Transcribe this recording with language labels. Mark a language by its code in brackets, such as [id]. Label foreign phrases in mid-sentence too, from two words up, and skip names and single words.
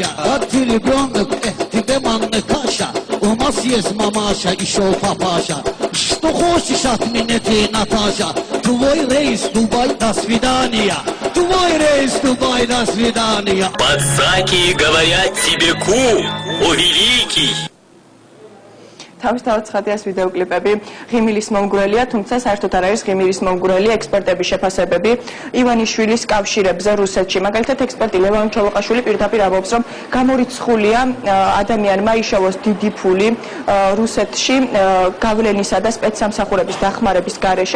[ru] А ты ребенок, тебе манна каша. У нас есть мамаша, еще папаша. Что хочешь от меня ты, Наташа? Твой рейс, Дубай, до свидания. Твой рейс, Дубай, до свидания. Пацаки говорят тебе кум, о великий. [ka] თავისთავად ცხადია ეს ვიდეო კლიპები ღიმილის მომგვრელია, თუმცა საერთოდ არ არის ღიმილის მომგვრელი. ექსპერტების შეფასებები ივანიშვილის კავშირებზე რუსეთში. მაგალითად, ექსპერტი ლევან ჩოლოყაშვილი პირდაპირ ამბობს, რომ გამორიცხულია ადამიანმა იშოვოს დიდი ფული რუსეთში გავლენისა და სპეცსამსახურების დახმარების გარეშე.